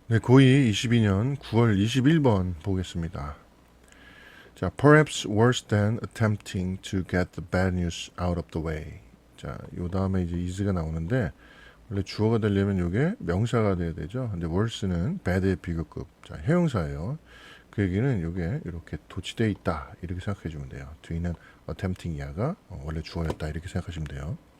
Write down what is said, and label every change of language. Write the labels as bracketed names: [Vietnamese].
[Korean] 네, 고2 22년 9월 21번 보겠습니다. [English] 자, perhaps worse than attempting to get the bad news out of the way. [Korean] 자, 요 다음에 이제 is가 나오는데 원래 주어가 되려면 요게 명사가 돼야 되죠. 근데 worse는 bad의 비교급. 자, 형용사예요. 그 얘기는 요게 이렇게 도치돼 있다 이렇게 생각해 주면 돼요. 뒤에는 attempting 이하가 원래 주어였다 이렇게 생각하시면 돼요.